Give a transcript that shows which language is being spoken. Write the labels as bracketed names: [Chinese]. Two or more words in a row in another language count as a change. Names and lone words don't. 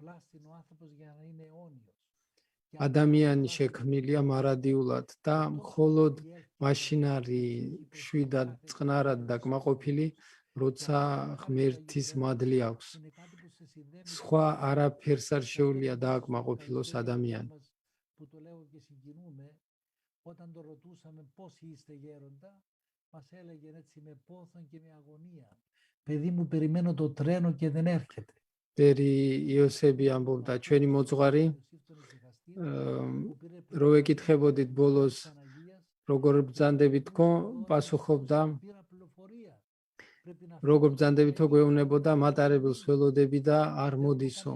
[Georgian] ადამიანი შექმნილია მარადიულად და მხოლოდ მაშინ არის მშვიდად, წყნარად და კმაყოფილი, როცა ღმერთის მადლი აქვს. სხვა არაფერს არ შეუძლია დააკმაყოფილოს ადამიანი. [Greek] Παιδί μου, περιμένω το τρένο και δεν έρχεται. [Georgian] ბერი იოსები ამბობდა, ჩვენი მოძღვარი, რო ეკითხებოდით ბოლოს, როგორ ბრძანდებითო, პასუხობდა, როგორ ბრძანდებითო გვეუბნებოდა, მატარებელს ველოდები და არ მოდისო.